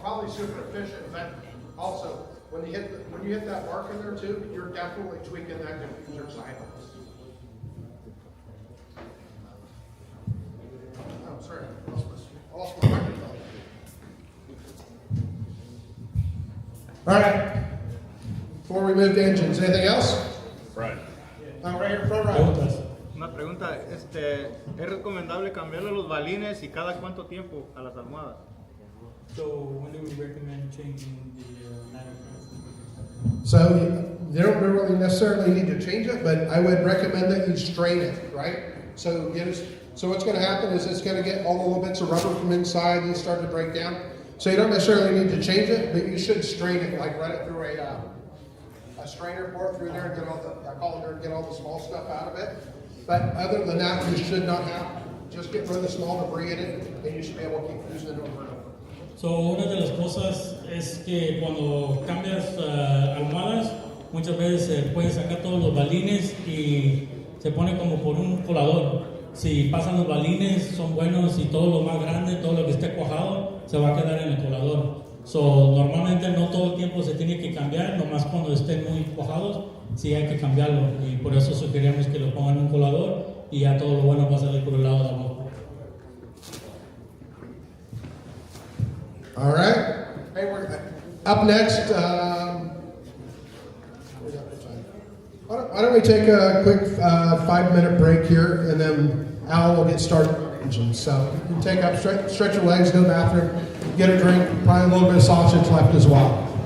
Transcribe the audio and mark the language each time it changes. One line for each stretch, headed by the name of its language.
English: Probably super efficient, but also when you hit that mark in there too, you're definitely tweaking that diffuser sideways. Oh, sorry, I lost my microphone. All right. Before we move to engines, anything else? Right. Right here, front right.
Spanish: Una pregunta, ¿es recomendable cambiarle los balines y cada cuánto tiempo a las almohadas?
English: So when do we recommend changing the manifest? So you don't really necessarily need to change it, but I would recommend that you strain it, right? So what's going to happen is it's going to get all the little bits of rubber from inside and start to break down. So you don't necessarily need to change it, but you should strain it, like run it through a strainer, pour it through there, and get all the small stuff out of it. But other than that, you should not have. Just get rid of the small debris in it, and you should be able to keep using it over and over.
Spanish: So una de las cosas es que cuando cambias almohadas, muchas veces puedes sacar todos los balines y se pone como por un colador. Si pasan los balines, son buenos y todo lo más grande, todo lo que esté cuajado, se va a quedar en el colador. So, normalmente no todo el tiempo se tiene que cambiar, nomás cuando estén muy cuajados, sí hay que cambiarlo. Y por eso sugeríamos que lo pongan en un colador y ya todo lo bueno va a salir por el lado de abajo.
English: All right. Hey, up next, why don't we take a quick 5-minute break here, and then Al will get started on the engine. So you can take up, stretch your legs, go to the bathroom, get a drink, probably a little bit of sausage left as well.